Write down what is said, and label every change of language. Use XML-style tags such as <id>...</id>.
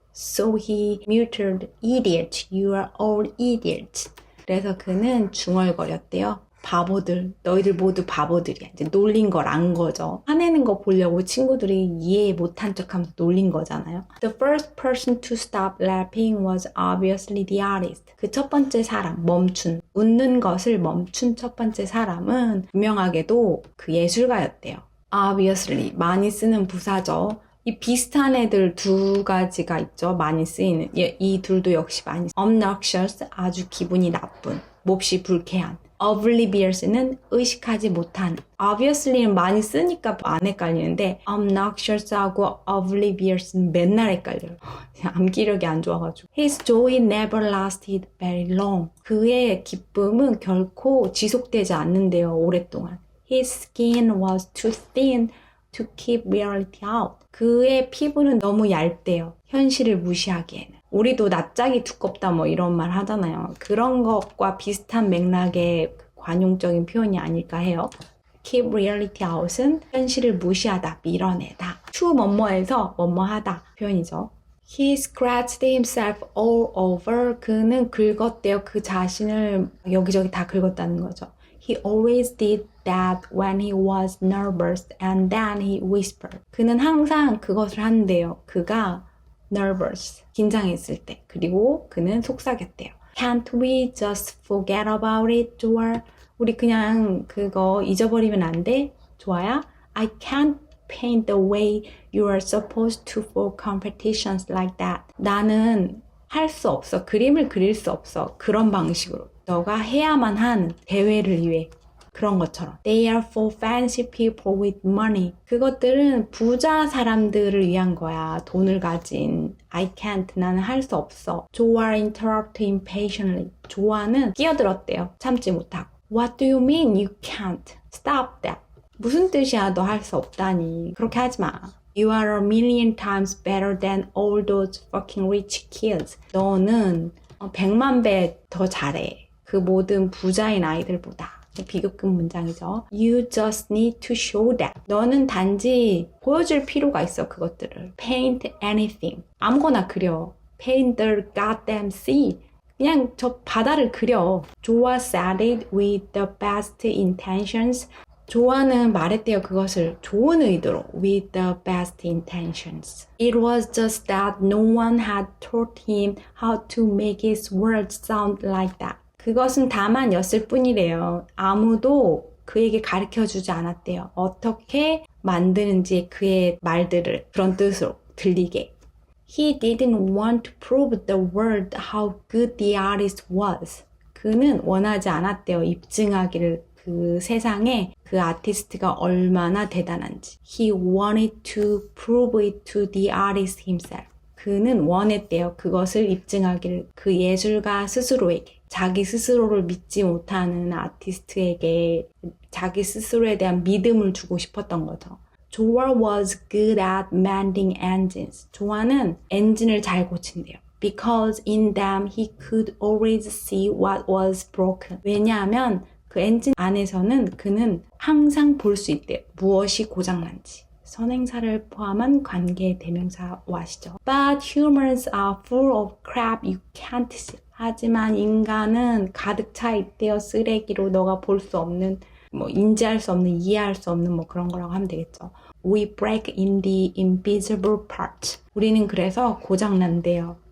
<en>So he muttered, idiot, you are all idiots.</en> <ko>그래서 그는 중얼거렸대요. 바보들, 너희들 모두 바보들이야. 이제 놀린 걸 안 거죠. 화내는 거 보려고 친구들이 이해 못한 척하면서 놀린 거잖아요.</ko> <en>The first person to stop laughing was obviously the artist.</en> <ko>그 첫 번째 사람, 멈춘, 웃는 것을 멈춘 첫 번째 사람은 분명하게도 그 예술가였대요. Obviously, 많이 쓰는 부사죠. 이 비슷한 애들 두 가지가 있죠. 많이 쓰이는. 이 둘도 역시 많이 obnoxious, 아주 기분이 나쁜, 몹시 불쾌한. Oblivious는 의식하지 못한. Obviously는 많이 쓰니까 안 헷갈리는데 obnoxious하고 oblivious는 맨날 헷갈려요. 암기력이 안 좋아가지고.</ko> <en>His joy never lasted very long.</en> <ko>그의 기쁨은 결코 지속되지 않는데요. 오랫동안.</ko> <en>His skin was too thin to keep reality out.</en> <ko>그의 피부는 너무 얇대요. 현실을 무시하기에는. 우리도 낯짝이 두껍다 뭐 이런 말 하잖아요. 그런 것과 비슷한 맥락의 관용적인 표현이 아닐까 해요.</ko> <en>Keep reality out</en> <ko>은 현실을 무시하다, 밀어내다. to 뭐뭐해서 뭐뭐하다 표현이죠.</ko> <en>He scratched himself all over.</en> <ko>그는 긁었대요. 그 자신을 여기저기 다 긁었다는 거죠.</ko> <en>He always did that when he was nervous and then he whispered.</en> <ko>그는 항상 그것을 한대요. 그가 nervous, 긴장했을 때. 그리고 그는 속삭였대요.</ko> <en>Can't we just forget about it, 조아?</en> <ko>우리 그냥 그거 잊어버리면 안 돼? 조아야?</ko> <en>I can't paint the way you are supposed to for competitions like that.</en> <ko>나는 할 수 없어. 그림을 그릴 수 없어. 그런 방식으로. 너가 해야만 하는 대회를 위해. 그런 것처럼.</ko> <en>They are for fancy people with money.</en> <ko>그것들은 부자 사람들을 위한 거야. 돈을 가진.</ko> <en>I can't.</en> <ko>나는 할 수 없어. 조아</ko> <en>interrupted impatiently.</en> <ko>조아는 끼어들었대요. 참지 못하고.</ko> <en>What do you mean you can't? Stop that.</en> <ko>무슨 뜻이야? 너 할 수 없다니. 그렇게 하지 마.</ko> <en>You are a million times better than all those fucking rich kids.</en> <ko>너는 100만 배 더 잘해. 그 모든 부자인 아이들보다. 비급급 문장이죠.</ko> <en>You just need to show that.</en> <ko>너는 단지 보여줄 필요가 있어, 그것들을.</ko> <en>Paint anything.</en> <ko>아무거나 그려.</ko> <en>Paint the goddamn sea.</en> <ko>그냥 저 바다를 그려.</ko> <en>조아 said it with the best intentions.</en> <ko>조아는 말했대요, 그것을 좋은 의도로.</ko> <en>With the best intentions. It was just that no one had taught him how to make his words sound like that.</en> <ko>그것은 다만였을 뿐이래요. 아무도 그에게 가르쳐주지 않았대요. 어떻게 만드는지 그의 말들을 그런 뜻으로 들리게.</ko> <en>He didn't want to prove the world how good the artist was.</en> <ko>그는 원하지 않았대요. 입증하기를 그 세상에 그 아티스트가 얼마나 대단한지.</ko> <en>He wanted to prove it to the artist himself.</en> <ko>그는 원했대요. 그것을 입증하기를 그 예술가 스스로에게. 자기 스스로를 믿지 못하는 아티스트에게 자기 스스로에 대한 믿음을 주고 싶었던 거죠.</ko> <en>Joa was good at mending engines.</en> <ko>조아는 엔진을 잘 고친대요.</ko> <en>Because in them he could always see what was broken.</en> <ko>왜냐하면 그 엔진 안에서는 그는 항상 볼 수 있대요. 무엇이 고장난지. 선행사를 포함한 관계 대명사와시죠.</ko> <en>But humans are full of crap you can't see.</en> <ko>하지만 인간은 가득 차 있대요. 쓰레기로 너가 볼 수 없는, 인지할 수 없는, 이해할 수 없는 그런 거라고 하면 되겠죠.</ko> <en>We break in the invisible parts.</en> <ko>우리는 그래서 고장난대요.</ko>